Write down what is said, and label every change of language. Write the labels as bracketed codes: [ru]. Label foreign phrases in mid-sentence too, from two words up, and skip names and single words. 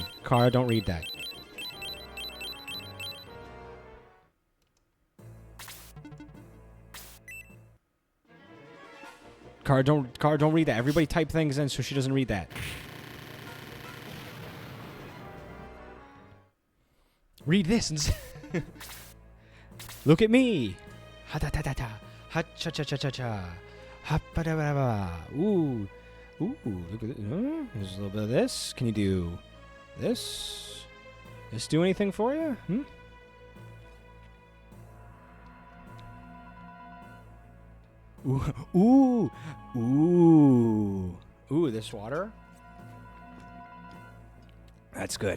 [en] Kara, don't read that. Kara, don't read that. Everybody type things in so she doesn't read that. Read this and look at me. Ha ta ta ta ta. Ha cha cha cha cha cha. Ha ba da ba ba. Ooh. Ooh, look at it. There's a little bit of this. Can you do this? This do anything for you? Ooh. Ooh, this water? That's good.